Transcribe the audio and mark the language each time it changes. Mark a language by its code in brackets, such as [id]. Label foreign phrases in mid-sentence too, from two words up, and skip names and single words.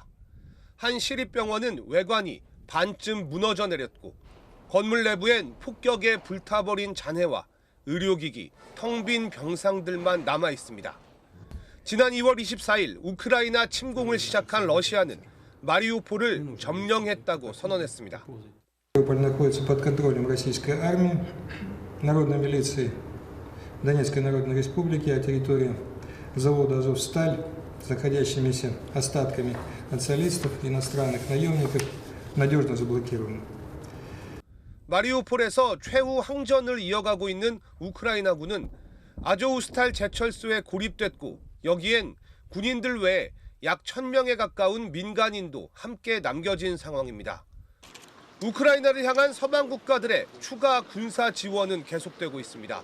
[ko] 한 시립병원은 외관이 반쯤 무너져 내렸고 건물 내부엔 폭격에 불타버린 잔해와 의료기기, 텅 빈 병상들만 남아 있습니다. 지난 2월 24일 우크라이나 침공을 시작한 러시아는 마리우폴을 점령했다고 선언했습니다. [ru] Мариуполь находится под контролем российской армии, народной милиции Донецкой Народной Республики, а территория завода «Азовсталь» с находящимися остатками нацистов, иностранных наемников надежно заблокирована. [ko] 마리우폴에서 최후 항전을 이어가고 있는 우크라이나군은 아조우스탈 제철소에 고립됐고 여기엔 군인들 외에 약 1000명에 가까운 민간인도 함께 남겨진 상황입니다. 우크라이나를 향한 서방 국가들의 추가 군사 지원은 계속되고 있습니다.